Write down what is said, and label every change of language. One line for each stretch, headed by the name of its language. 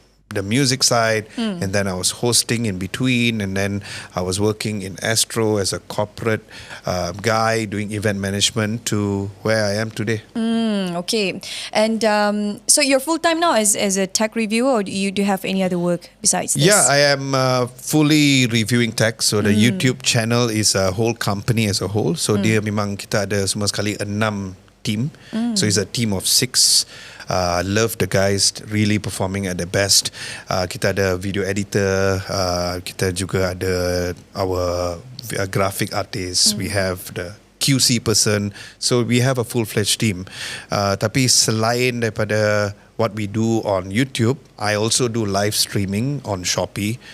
English: the music side, and then I was hosting in between, and then I was working in Astro as a corporate guy doing event management to where I am today. Okay. And so you're full-time now as a tech reviewer, or do you have any other work besides this? Yeah, I am fully reviewing tech. So the YouTube channel is a whole company as a whole.
Malay: So dia memang kita ada semua sekali 6 team.
English: So it's a team of 6. Love the guys really performing at the best.
Malay: Kita ada video editor, kita juga ada
English: our graphic artist, we have the QC person, so we have a full-fledged team.
Malay: Tapi selain daripada
English: what we do on YouTube, I also do live streaming on Shopee.